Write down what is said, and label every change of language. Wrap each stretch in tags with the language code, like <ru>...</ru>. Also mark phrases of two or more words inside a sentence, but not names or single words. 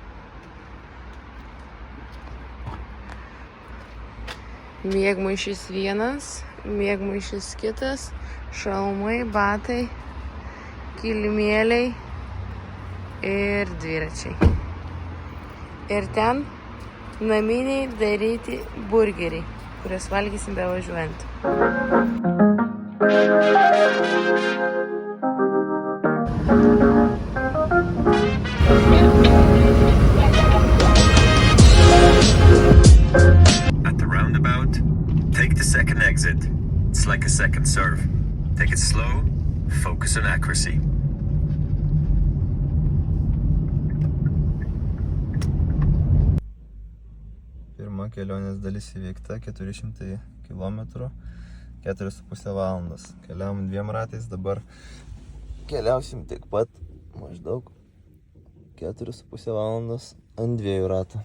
<lt>Miegmaišys vienas, miegmaišys kitas, šalmai, batai, kilimėliai ir dviračiai. Ir ten naminiai daryti burgeriai, kuriuos valgysim bevažiuojant.</lt> <en>At the roundabout, take the second exit. It's like a second serve. Take it slow, focus on accuracy.</en> <lt>Pirma kelionės dalis įveikta, 400 km, 4,5 valandos. Keliavom 2 ratais, dabar keliausim tiek pat, maždaug 4,5 valandos ant 2 ratų.</lt>